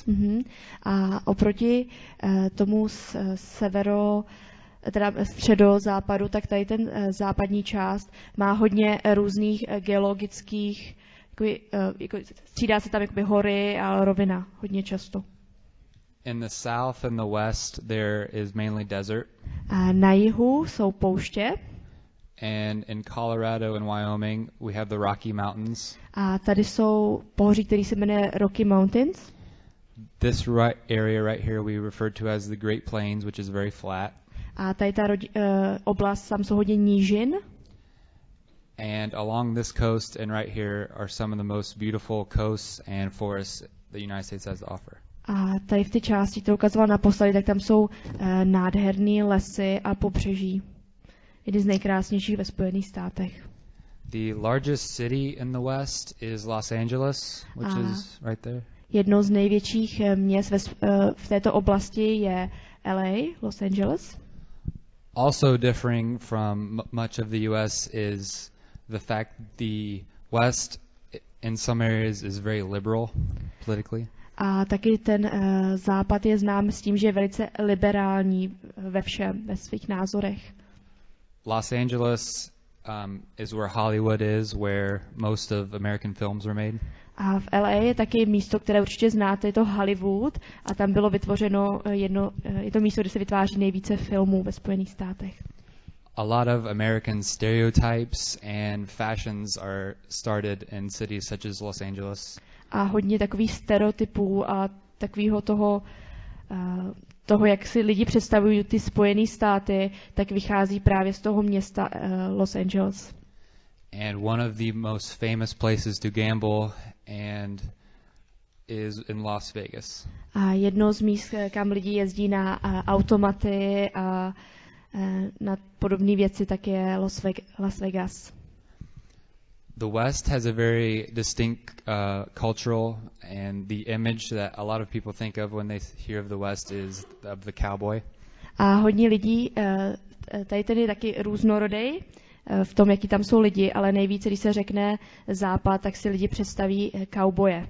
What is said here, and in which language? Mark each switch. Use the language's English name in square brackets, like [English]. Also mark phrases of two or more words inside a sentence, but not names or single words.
[Czech] A oproti tomu středozápadu, tak tady ten západní část má hodně různých geologických, střídá se tam jakoby hory a rovina hodně často. [English] In the south and the west there is mainly desert. [Czech] A na jihu jsou pouště. [English] And in Colorado and Wyoming we have the Rocky Mountains. [Czech] A tady jsou pohoří, který se jmenuje Rocky Mountains. [English] This area right here we refer to as the Great Plains, which is very flat. [Czech] A tady ta oblast, tam jsou hodně nížin. [English] And along this coast and right here are some of the most beautiful coasts and forests the United States has to offer. [Czech] A tady v té části, kterou ukazoval naposledy, tak tam jsou nádherné lesy a pobřeží. Jedny z nejkrásnějších ve Spojených státech. [English] The largest city in the West is Los Angeles, which is right there. [Czech] Jednou z největších měst v této oblasti je LA, Los Angeles. [English] Also differing from much of the US is the fact the West in some areas is very liberal politically. [Czech] A taky ten západ je znám s tím, že je velice liberální ve všem, ve svých názorech. [English] Los Angeles is where Hollywood is, where most of American films were made. [Czech] A v LA je taky místo, které určitě znáte, je to Hollywood a tam bylo vytvořeno je to místo, kde se vytváří nejvíce filmů ve Spojených státech. [English] A lot of American stereotypes and fashions are started in cities such as Los Angeles. [Czech] A hodně takových stereotypů a takového toho, jak si lidi představují ty Spojené státy, tak vychází právě z toho města Los Angeles. [English] And one of the most famous places to gamble and is in Las Vegas. [Czech] A jedno z míst, kam lidi jezdí na automaty a na podobné věci, tak je Las Vegas. [English] The West has a very distinct cultural, and the image that a lot of people think of when they hear of the West is of the cowboy. [Czech] A hodně lidí, tady tedy taky různorodý v tom, jaký tam jsou lidi, ale nejvíce, když se řekne západ, tak si lidi představí cowboye.